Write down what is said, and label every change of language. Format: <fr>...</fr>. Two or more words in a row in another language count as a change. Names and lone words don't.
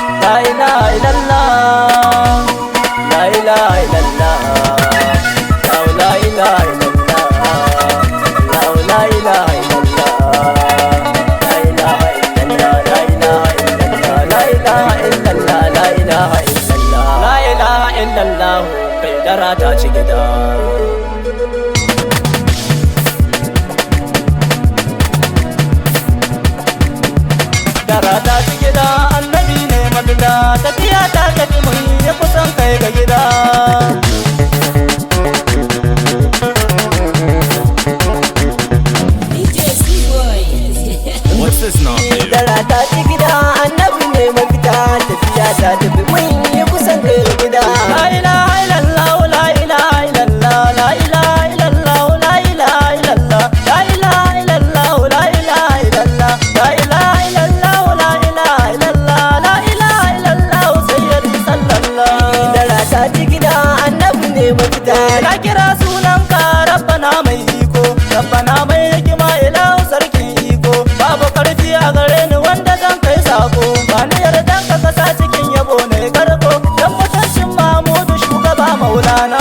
<ar>لا إله إلا الله، لا إله إلا الله، لا إله إلا الله، لا إله إلا الله، لا إله إلا الله، لا إله إلا الله، لا إله إلا الله، لا إله إلا الله، لا إله إلا الله,</ar> <ha>kai dara ta ci gida. Dara ta ci gida, annabi ne mafita, tafiya ta tafi mun ya kusan kai ga gida.</ha> <en>What's this now?</en> <ha>Dara ta ci gida, annabi ne mafita, tafiya ta tafi mun ya kusan kai ga gida.</ha> <ar>لا إله إلا الله، لا إله إلا الله، لا إله إلا الله، لا إله إلا الله، لا إله إلا الله، لا إله إلا الله، لا إله إلا الله، لا إله إلا الله، لا إله إلا الله، سيدي صلى الله.</ar> <ha>Dara ta ci gida, annabi ne mafita, na kira sunanka rabbana mai iko, rabbana mai hikima, ilahu sarkin iko, babu karfi a gare ni wanda zan kai sako, ba ni yardan ka kasa cikin yabo ne karko, dan mutuncin Mahmudu shugaba maulana.</ha>